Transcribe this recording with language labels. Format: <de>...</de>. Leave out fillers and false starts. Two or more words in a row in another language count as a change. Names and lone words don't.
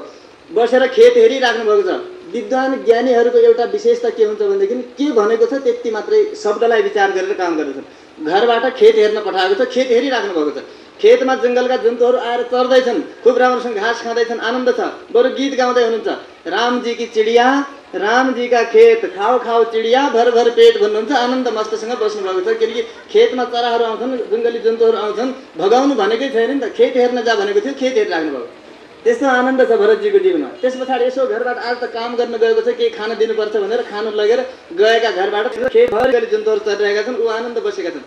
<ne>बसेर खेत हेरिराख्नु भएको छ। विद्वान ज्ञानीहरूको एउटा विशेषता के हुन्छ भनेदेखि के भनेको छ त्यति मात्रै शब्दलाई विचार गरेर काम गर्दछन्। घरबाट खेत हेर्न पठाएको छ, खेत हेरिराख्नु भएको छ। खेतमा जङ्गलका जन्तुहरू आएर चर्दैछन्, खुब राम्रोसँग घाँस खाँदैछन्, आनन्द छ। बरु गीत गाउँदै हुनुहुन्छ,</ne> <hi>रामजी की चिडिया, रामजी का खेत, खाओ खाओ चिडिया, भर भर पेट</hi> <ne>भन्नुहुन्छ। आनन्द मस्तसँग बस्नु भएको छ। किनकि खेतमा चराहरू आउँछन्, जङ्गली जन्तुहरू आउँछन्, भगाउनु भनेकै छैन नि त। खेत हेर्न जा भनेको थियो, खेत हेरिराख्नु भएको। त्यस्तो आनन्द छ भरतजीको जीवनमा। त्यस पछाडि यसो घरबाट आज त काम गर्न गएको छ, केही खान दिनुपर्छ भनेर खानु लगेर गएका घरबाट खेतभरि जन्तुहरू चरिरहेका छन्, ऊ आनन्द बसेका छन्।</ne>